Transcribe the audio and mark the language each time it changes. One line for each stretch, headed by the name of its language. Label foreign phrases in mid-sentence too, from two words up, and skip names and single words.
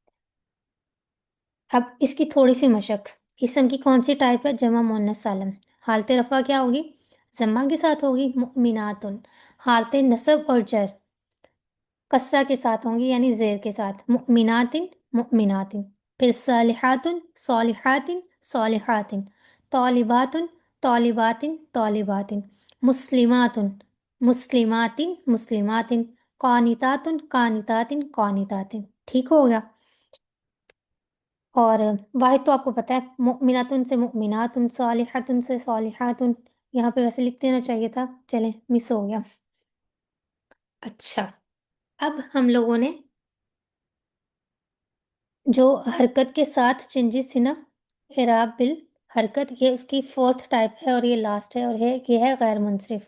Urdu: اب اس کی تھوڑی سی مشق، اسم کی کون سی ٹائپ ہے؟ جمع مونس سالم. حالت رفع کیا ہوگی؟ ضمہ کے ساتھ ہوگی، مؤمناتن. حالت نصب اور جر کسرہ کے ساتھ ہوں گی یعنی زیر کے ساتھ،
Arabic: مؤمناتن مؤمناتن. پھر صالحاتن صالحاتن صالحاتن، طالباتن طالباتن طالباتن، مسلماتن مسلماتن مسلماتن، قانتاتن قانتاتن قانتاتن.
Urdu: ٹھیک ہو گیا؟ اور واحد تو آپ کو پتہ ہے، مؤمناتن سے مؤمناتن، صالحاتن سے صالحاتن. یہاں پہ ویسے لکھ دینا چاہیے تھا، چلیں مس ہو گیا. اچھا، اب ہم لوگوں نے جو حرکت کے ساتھ چینجز تھی نا،
Arabic: اعراب بالحرکت،
Urdu: یہ اس کی
English: fourth type
Urdu: ہے اور یہ لاسٹ ہے، اور یہ ہے غیر منصرف.